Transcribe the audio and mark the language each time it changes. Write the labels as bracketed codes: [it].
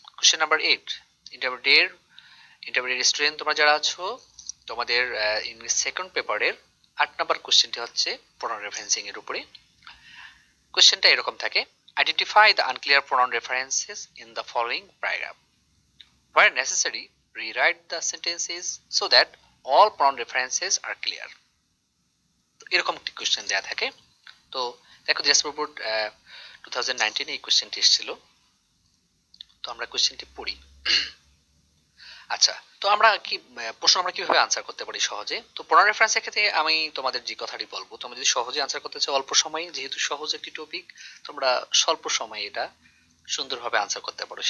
[bn] Question number 8, intermediate student তোমরা যারা আছো, তোমাদের ইংলিশ সেকেন্ড পেপারের 8 নাম্বার কোশ্চেনটি হচ্ছে প্রনাউন রেফারেন্সিং এর উপরে। কোশ্চেনটা এরকম থাকে, [en] Identify the unclear pronoun references in the following paragraph. Where necessary, rewrite the sentences so that all pronoun references are clear. [bn] এরকম একটি কোশ্চেন দেওয়া থাকে। তো দেখো জাসপ্যার বোর্ড 2019 এই কোশ্চেনটি এসেছিল। তো আমরা কোশ্চেনটি পড়ি। আচ্ছা, তো আমরা কি প্রশ্ন আমরা কিভাবে আনসার করতে পারি সহজে? তো প্রনাউন রেফারেন্সের ক্ষেত্রে আমি তোমাদের যে কথাটি বলবো, তোমরা যদি সহজে আনসার করতে চাও অল্প সময়ে, যেহেতু সহজ একটি টপিক, তোমরা স্বল্প সময়ে এটা সুন্দরভাবে আনসার করতে পারো।